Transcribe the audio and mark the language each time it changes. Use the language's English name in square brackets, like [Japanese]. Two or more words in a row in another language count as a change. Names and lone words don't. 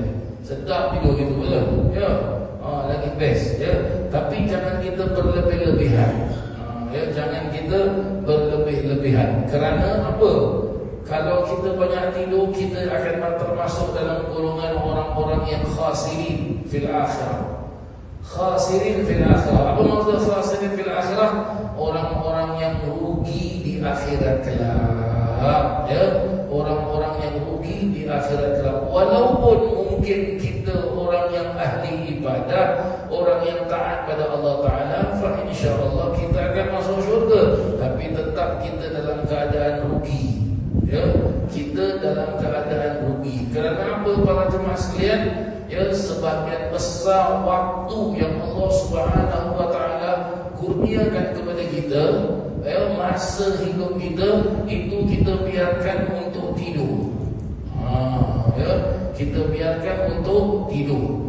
[Malay] Sedap tidur gitu, betul? Ya. Lagi best, ya. Tapi jangan kita berlebih-lebihan. Ya, jangan kita berlebih-lebihan. Kerana apa? Kalau kita banyak tidur, kita akan termasuk dalam golongan orang-orang yang [Arabic] khasirin fil akhirah. Khasirin fil akhirah. [Malay] Apa maksud [Arabic] khasirin fil akhirah? [Malay] Orang-orang yang rugi di akhirat kelak. Ya, orang-orang yang rugi di akhirat kelak. Walaupun mungkin kita orang yang ahli ibadah, orang yang taat pada [Arabic] Allah Ta'ala, fa insyaAllah [Malay] kita akan masuk syurga. Tapi tetap kita dalam keadaan rugi. Ya, kita dalam keadaan rugi. Kerana apa para jemaah sekalian? Ya, sebagian besar waktu yang [Arabic] Allah Subhanahu wa taala [Malay] kurniakan kepada kita, ya, masa hidup kita itu kita biarkan untuk tidur. Ya, kita biarkan untuk tidur.